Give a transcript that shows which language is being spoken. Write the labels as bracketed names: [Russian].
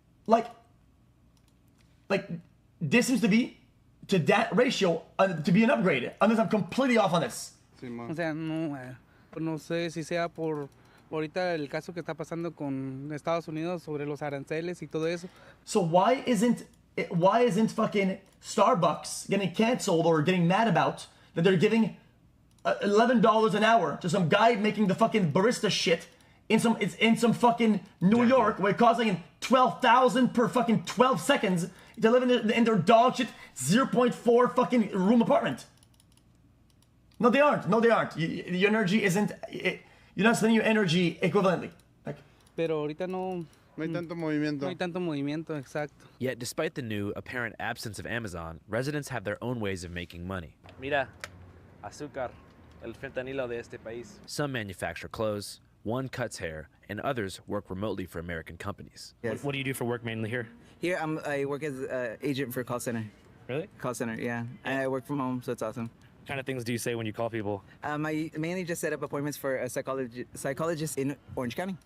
[English] Like this seems to be to that ratio to be an upgrade. Unless I'm completely off on this. [Spanish] O sea, no sé si sea por ahorita el caso que está pasando con Estados Unidos sobre los aranceles y todo eso. [English] So why isn't fucking Starbucks getting canceled or getting mad about that they're giving $11 an hour to some guy making the fucking barista shit in some fucking New York where it costs like $12,000 per fucking 12 seconds to live in their dog shit 0.4 fucking room apartment? No, they aren't. Your energy isn't. You're not spending your energy equivalently. [Spanish] Pero ahorita no hay tanto movimiento. No hay tanto movimiento, exacto. [English] Yet, despite the new apparent absence of Amazon, residents have their own ways of making money. [Spanish] Mira, azúcar, el fentanilo de este país. [English] Some manufacture clothes, one cuts hair, and others work remotely for American companies. Yes. What do you do for work mainly here? Here, I work as an agent for a call center. Really? Call center, yeah. And I work from home, so it's awesome. What kind of things do you say when you call people? I mainly just set up appointments for a psychologist in Orange County.